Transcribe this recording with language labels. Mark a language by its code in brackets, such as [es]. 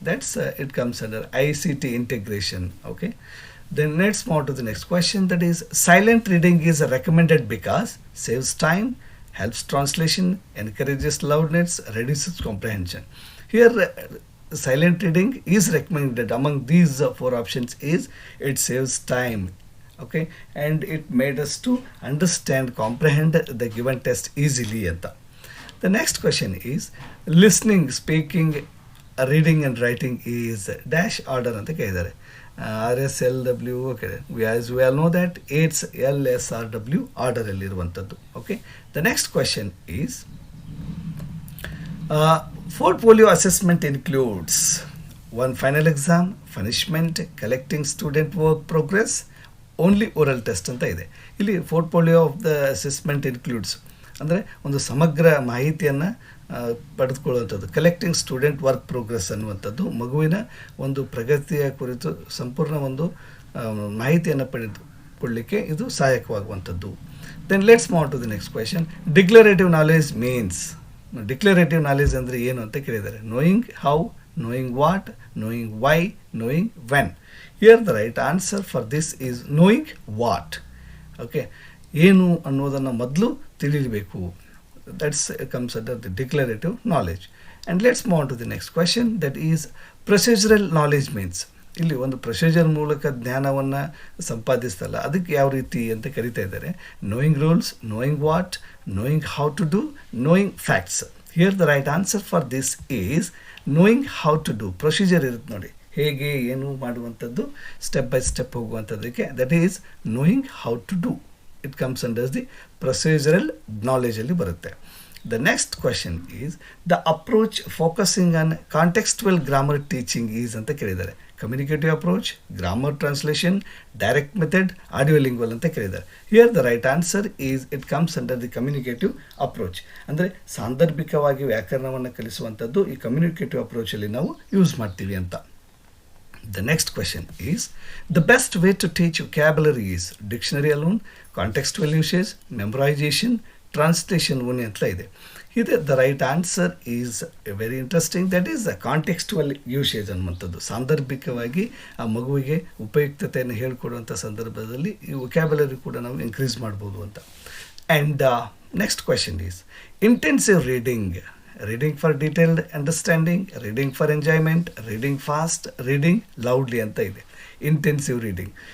[en] That's it comes under ICT integration. Okay, then let's move to the next question, that is, silent reading is recommended because saves time, helps translation, encourages loudness, reduces comprehension. Here silent reading is recommended. Among these four options is it saves time, okay, and it made us to understand, comprehend the given test easily anta. The next question is, listening, speaking, reading and writing is dash order [kn] anta kelidare. [en] RSLW, okay, as we all know that it's LSRW order [kn] alli iruvantaddu. [en] Okay, the next question is, portfolio assessment includes one final exam, punishment, collecting student work progress, only oral test [kn] ಅಂತ ಇದೆ. ಇಲ್ಲಿ [en] portfolio of the assessment includes [kn] ಅಂದರೆ ಒಂದು ಸಮಗ್ರ ಮಾಹಿತಿಯನ್ನು ಪಡೆದುಕೊಳ್ಳುವಂಥದ್ದು. [en] collecting student work progress [kn] ಅನ್ನುವಂಥದ್ದು ಮಗುವಿನ ಒಂದು ಪ್ರಗತಿಯ ಕುರಿತು ಸಂಪೂರ್ಣ ಒಂದು ಮಾಹಿತಿಯನ್ನು ಪಡೆದುಕೊಳ್ಳಲಿಕ್ಕೆ ಇದು ಸಹಾಯಕವಾಗುವಂಥದ್ದು. [en] Then let's move to the next question. Declarative knowledge means, declarative knowledge [kn] ಅಂದರೆ ಏನು ಅಂತ ಕೇಳಿದ್ದಾರೆ. [en] Knowing how, knowing what, knowing why, knowing when. Here the right answer for this is knowing what. Okay, [kn] ಏನು ಅನ್ನೋದನ್ನು ಮೊದಲು ತಿಳಿಯಬೇಕು. [en] That's comes under the declarative knowledge. And let's move to the next question, that is procedural knowledge means. [kn] ಇಲ್ಲಿ ಒಂದು procedure ಮೂಲಕ ಜ್ಞಾನವನ್ನು ಸಂಪಾದಿಸ್ತಲ್ಲ, ಅದಕ್ಕೆ ಯಾವ ರೀತಿ ಅಂತ ಕರಿತಾ ಇದ್ದಾರೆ. [en] Knowing rules, knowing what, knowing how to do, knowing facts. Here the right answer for this is knowing how to do. [kn] Procedure ಇರುತ್ತೆ ನೋಡಿ, ಹೇಗೆ ಏನು ಮಾಡುವಂಥದ್ದು, step by step ಹೋಗುವಂಥದ್ದಕ್ಕೆ, [en] That is knowing how to do. It comes under the procedural ನಾಲೆಜಲ್ಲಿ ಬರುತ್ತೆ. The next question is the approach focusing on contextual grammar teaching is [kn] ಅಂತ ಕೇಳಿದ್ದಾರೆ. [en] communicative approach, grammar translation, direct method, audiolingual [kn] ಅಂತ ಕೇಳಿದ್ದಾರೆ. [en] Here the right answer is it comes under the communicative approach. [kn] ಅಂದರೆ ಸಾಂದರ್ಭಿಕವಾಗಿ ವ್ಯಾಕರಣವನ್ನು ಕಲಿಸುವಂಥದ್ದು ಈ communicative ಅಪ್ರೋಚಲ್ಲಿ ನಾವು use ಮಾಡ್ತೀವಿ ಅಂತ. [en] The next question is the best way to teach vocabulary is dictionary alone, contextual usage, memorization, translation only [kn] ಅಂತ ಇದೆ. [en] ಇದು the right answer is very interesting. That is the contextual usage [kn] ಅನ್ನುವಂಥದ್ದು. ಸಾಂದರ್ಭಿಕವಾಗಿ ಆ ಮಗುವಿಗೆ ಉಪಯುಕ್ತತೆಯನ್ನು ಹೇಳಿಕೊಡುವಂಥ ಸಂದರ್ಭದಲ್ಲಿ ಈ ವೊಕ್ಯಾಬುಲರಿ ಕೂಡ ನಾವು ಇನ್ಕ್ರೀಸ್ ಮಾಡ್ಬೋದು ಅಂತ. [en] and next question is intensive reading, reading for detailed understanding, reading for enjoyment, reading fast, reading loudly [kn] ಅಂತ ಇದೆ. [en] Intensive reading.